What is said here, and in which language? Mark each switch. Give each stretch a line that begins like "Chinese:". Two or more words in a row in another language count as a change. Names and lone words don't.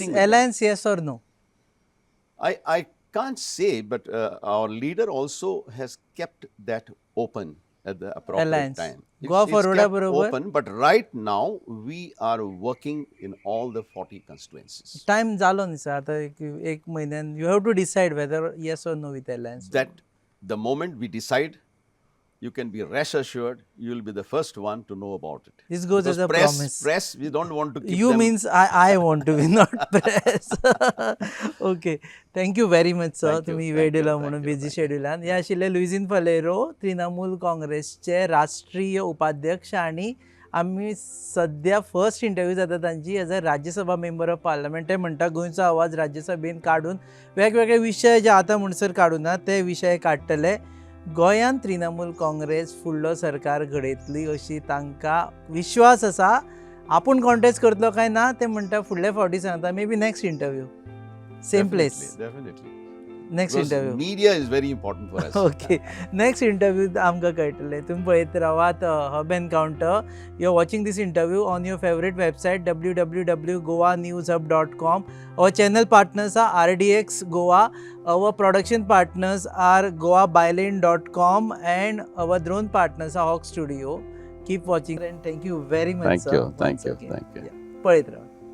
English: interacting with them. alliance, yes or no? I can't say, but our leader also has kept that open at the appropriate Alliance. time. Goa It's Forward kept
Konkani: बरोबर?
English: open, but right now we are working in all the 40 constituencies.
Konkani: टाइम झालो न्ही सर आता एक महिन्यान
English: you have to decide whether yes or no with alliance That the moment we decide, you can be rest assured you will be the first one to know about it. This goes Because as a promise. Press, we don't want to keep You them. means I want to be not press. Okay. Thank you very much sir. Thank you,
Konkani: तुम्ही
English: thank
Konkani: वेळ
English: you,
Konkani: दिला
English: thank
Konkani: म्हणून
English: you,
Konkani: बिझी
English: thank you.
Konkani: शेड्युलान. हे आशिल्ले लुईझीन फलेरो तृणमूल काँग्रेसचे राष्ट्रीय उपाध्यक्ष आणि आम्ही सध्या
English: first interview
Konkani: जाता तांची
English: as a Rajya Sabha member of parliament.
Konkani: ते म्हणटा गोंयचो आवाज राज्यसभेन काडून वेगवेगळे विशय जे आतां म्हणसर काडूना ते विशय काडटले. गोंयांत तृणमूल काँग्रेस फुडलो सरकार घडयतली अशी तांकां विश्वास आसा. आपूण कॉन्टेस्ट करतलो काय ना ते म्हणटा फुडले फावटी सांगता
English: may be next interview same place Definitely. नेक्स्ट Because इंटरव्यू. media is very important for us. okay next interview
Konkani: आमकां कळटलें. तुमी पळयत रावात हब एनकाउंटर.
English: You are watching this interview on your favourite website www.goanewshub.com. Our channel partners are RDX Goa. Our production partners are goabyline.com and our drone partners are Hawk Studio. Keep watching and thank you very much Thank sir. you, thank once you, again. thank you. Yeah.
Konkani: पळयत रावा.